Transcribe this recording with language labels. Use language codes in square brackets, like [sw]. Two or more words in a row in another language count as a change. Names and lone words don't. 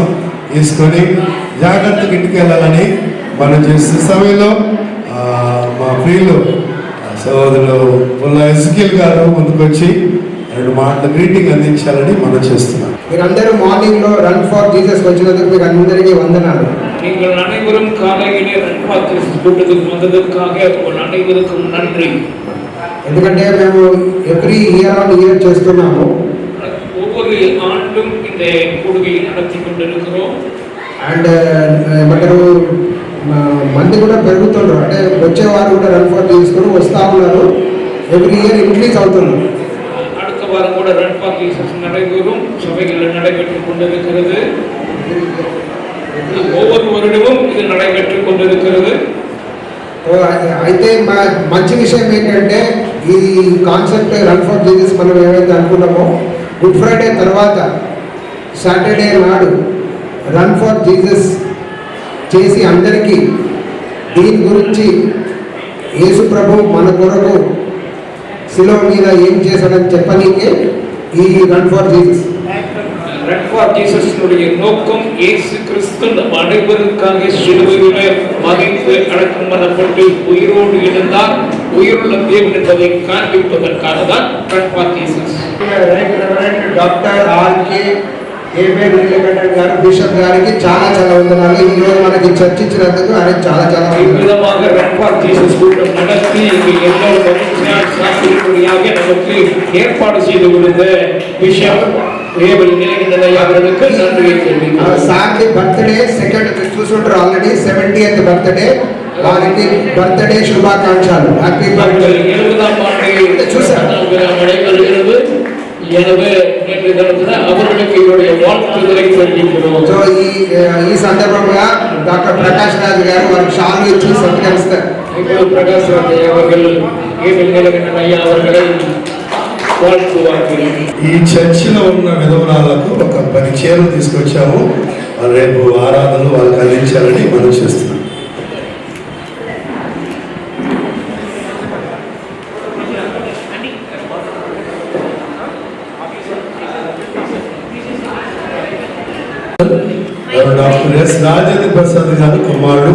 [te] తీసుకొని జాగ్రత్తగా ఇంటికి వెళ్ళాలని మనం చేస్తున్న సమయంలో మా ప్రియులు సహోదరులు పుల్ల ఎస్కేల్ గారు ముందుకొచ్చి 2 మాటలు గ్రీటింగ్ అందించాలని మనం చేస్తున్నాం. మీరందరూ మార్నింగ్ లో రన్ ఫర్ జీసస్ వచ్చినందుకు మీకు అందరికీ వందనాలు. [ta] நீங்கள் அனைவரும் காலையிலே ரன் ஃபார் ஜீசஸ் கூட்டத்துக்கு வந்ததற்காக உங்கள் அனைவருக்கும் நன்றி. [te] ఎందుకంటే మేము [en] every year on year [te] చేస్తున్నాము. [ta] ஒவ்வொரு ஆண்டும் இந்த கூடுகையை நடத்தி கொண்டிருக்கிறோம். [te] అండ్ ఏమంటారు మంది కూడా పెరుగుతున్నారు. అంటే వచ్చేవారు కూడా రన్ ఫర్ జీసస్ కూడా వస్తూ ఉన్నారు. [en] every year increase [te] అవుతున్నారు. [ta] அடுத்த வாரம் கூட ரன் ஃபார் ஜீசஸ் நடைபெறும், சபைகளில் நடைபெற்றுக் கொண்டிருக்கிறது. ஒவ்வொரு வருடமும் இது நடைபெற்றுக் கொண்டிருக்கிறது. [te] అయితే మంచి విషయం ఏంటంటే ఈ కాన్సెప్ట్ రన్ ఫర్ జీసస్ మనం ఏమైతే అనుకున్నామో గుడ్ ఫ్రైడే తర్వాత సాటర్డే నాడు రన్ ఫర్ జీసస్ చేసి అందరికీ దీని గురించి యేసు ప్రభు మన కొరకు శిలువ మీద ఏం చేశాడని చెప్పనీకే ఈ రన్ ఫర్ జీసస్. ரன் ஃபார் ஜீசஸ்னுடைய நோக்கம் இயேசு கிறிஸ்து நம் அனைவருக்காக சிலுவையிலே மரித்து அடக்கம் பண்ணப்பட்டு உயிரோடு இருந்தார், உயிருள்ள தேவன் என்பதை காண்பிப்பதற்காக தான் ரன் ஃபார் ஜீசஸ். డాక్టర్ ఆర్కే ఏబిఎన్ నీలకంఠన్ గారు బిషప్ గారికి చాలా చాలా వందనాలు. ఈ రోజు మనకి చర్చించినందుకు ఆయన చాలా చాలా [ta] விதமாக ரன் ஃபார் ஜீசஸ் கூட்டம் நடத்தி எல்லோரும் மகிழ்ச்சியாக சாப்பிடும்படியாக நமக்கு ஏற்பாடு செய்து கொடுத்த பிஷப் ఏబిఎన్ నీలకంఠన్ அவர்களுக்கு நன்றியை தெரிவிக்கிறேன். [te] సార్ది [en] birthday second [te] చూసుంటారు [en] already 70th birthday. [te] వారికి బర్త్డే శుభాకాంక్షలు. [en] happy birthday. [ta] 70ஆம் ஆண்டு [te] చూసారు [ta] நடைபெறுகிறது. எனவே நேற்று தினத்துல அவர்களுக்கு என்னுடைய வாழ்த்துக்களை தெரிவிக்கிறோம். [te] సో ఈ సందర్భంగా డాక్టర్ ప్రకాష్ రాజ్ గారు వారికి షాల్ ఇచ్చి సత్కరిస్తారు. [ta] ఇప్పుడు ప్రకాష్ రాజ్ அவர்கள் ఏబిఎన్ నీలకంఠన్ అయ్యా அவர்களை வாழ்த்துவார்கள். [te] ఈ చర్చిలో ఉన్న విధవరాలకు ఒక 10 చీరలు తీసుకొచ్చాము. రేపు ఆరాధనలు వాళ్ళకి అందించాలని మనం చేస్తున్నాం. డాక్టర్ ఎస్ రాజేంద్ర ప్రసాద్ గారు కుమారుడు.